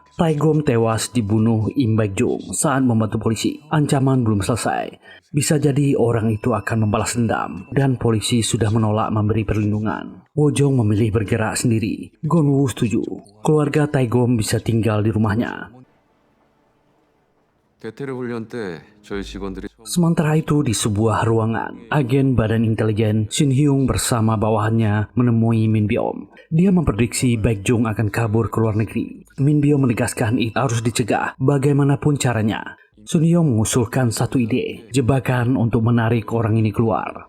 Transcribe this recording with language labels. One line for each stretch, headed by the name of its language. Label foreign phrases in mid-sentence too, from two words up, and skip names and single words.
Indonesian: Taegom tewas dibunuh Im Baek-jung saat membantu polisi. Ancaman belum selesai. Bisa jadi orang itu akan membalas dendam dan polisi sudah menolak memberi perlindungan. Woo-jong memilih bergerak sendiri. Gon-woo setuju. Keluarga Taegom bisa tinggal di rumahnya.
Korean: 대테러 훈련 때 저희 직원들이
Indonesian: Sementara itu di sebuah ruangan, agen badan intelijen Shin Hyung bersama bawahannya menemui Min Byom. Dia memprediksi Baek-jung akan kabur ke luar negeri. Min Byom menegaskan itu harus dicegah bagaimanapun caranya. Shin Hyung mengusulkan satu ide, jebakan untuk menarik orang ini keluar.